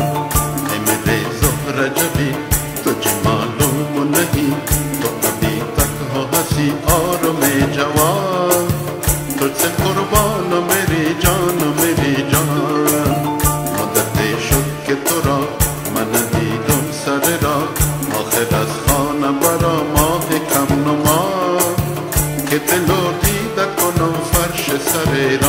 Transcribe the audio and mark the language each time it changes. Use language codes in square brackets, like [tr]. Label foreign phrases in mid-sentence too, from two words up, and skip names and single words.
[hi] ऐ मेरे ज़ोहरा जबी तुझे मालूम नहीं, तो अभी तक हो हंसी और मैं जवान। तुझसे कुर्बान हो मेरी जान, मेरी जान। [fa] مدتی شد که تو را من دیدم سر را، آخر از خانه برا ماه کم نما، که دل و دیده کنم فرش سر را.